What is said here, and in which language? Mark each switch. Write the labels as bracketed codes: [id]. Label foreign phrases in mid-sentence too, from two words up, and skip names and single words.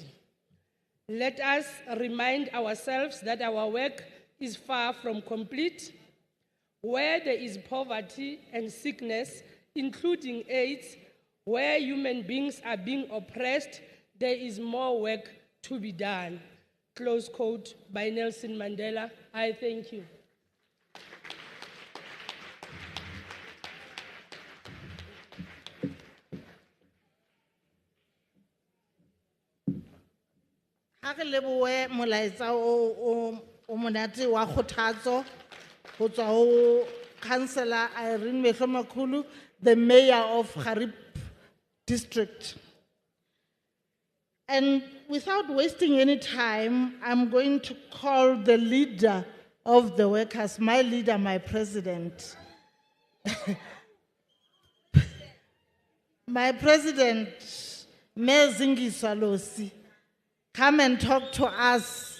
[en] Let us remind ourselves that our work is far from complete. Where there is poverty and sickness, including AIDS, where human beings are being oppressed, there is more work to be done. Close quote by Nelson Mandela. I thank you. [st] Ha re lebohe molaetsa o monate wa kgothatso ho tswa ho Councillor Irene Mehlomakulu, [en] the Mayor of Harib District. And without wasting any time, I'm going to call the leader of the workers, my leader, my president. My president, Mayor Zingiswa Losi, come and talk to us.